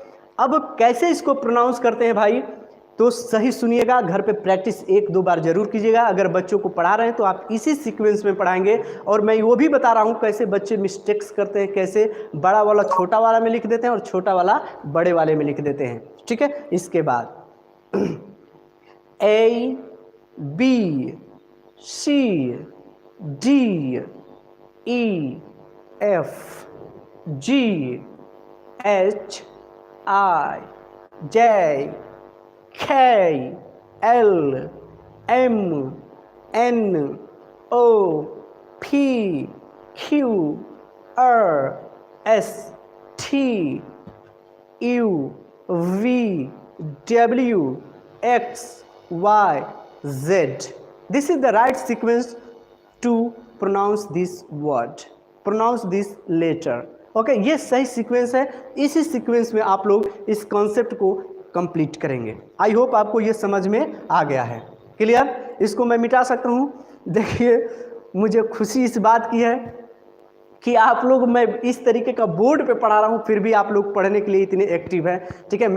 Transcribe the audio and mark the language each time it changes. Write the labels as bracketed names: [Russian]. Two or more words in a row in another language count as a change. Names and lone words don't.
[Hindi] अब कैसे इसको प्रोनाउंस करते हैं भाई, तो सही सुनिएगा, घर पे प्रैक्टिस 1-2 बार जरूर कीजिएगा। अगर बच्चों को पढ़ा रहे हैं तो आप इसी सीक्वेंस में पढ़ाएंगे। और मैं वो भी बता रहा हूँ कैसे बच्चे मिस्टेक्स करते हैं, कैसे बड़ा वाला छोटा वाला में लिख देते हैं और छोटा वाला बड़े वाले में लिख देते हैं, ठीक है। इसके बाद [English] A, B, C, D, E, F, G, H, I, J, K, L, M, N, O, P, Q, R, S, T, U, V, W, X, Y, Z. This is the right sequence to pronounce this word, pronounce this letter. [Hindi] ओके, ये सही सीक्वेंस है। इसी सीक्वेंस में आप लोग इस कॉन्सेप्ट को कंप्लीट करेंगे। [English] I hope [Hindi] आपको ये समझ में आ गया है, क्लियर। इसको मैं मिटा सकता हूँ। देखिए, मुझे खुशी इस बात की है कि आप लोग, मैं इस तरीके का बोर्ड पे पढ़ा रहा हूँ, फिर भी आप लोग पढ़ने के लिए इतने एक्टिव हैं, ठीक है।